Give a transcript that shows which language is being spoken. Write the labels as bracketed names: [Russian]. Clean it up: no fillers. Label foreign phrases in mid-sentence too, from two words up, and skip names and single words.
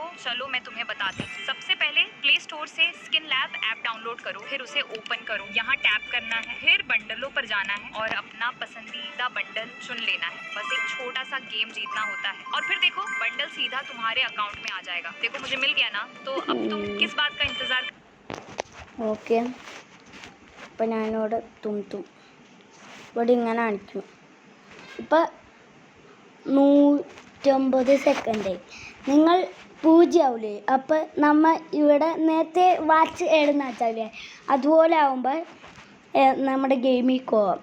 [Hindi] चलो मैं तुम्हें बताती हूँ। सबसे पहले प्ले स्टोर से स्किन लैब ऐप डाउनलोड करो, फिर उसे ओपन करो। यहाँ टैप करना है, फिर बंडलों पर जाना है और अपना पसंदीदा बंडल चुन लेना है। बस एक छोटा सा गेम जीतना होता है और फिर देखो बंडल सीधा तुम्हारे अकाउंट में आ जाएगा। देखो मुझे मिल गया ना, तो अब तुम किस बात का इंतजार? ओके, [Malayalam] അപ്പം ഞാനിവിടെ ഇവിടെ ഇങ്ങനെ കാണിക്കും. ഇപ്പം 150 സെക്കൻഡായി. നിങ്ങൾ 0 ആവില്ലേ? അപ്പം നമ്മൾ ഇവിടെ നേരത്തെ വാച്ച് എഴുതുന്ന വെച്ചാലേ അതുപോലെ ആകുമ്പോൾ നമ്മുടെ ഗെയിമിൽ പോവാം.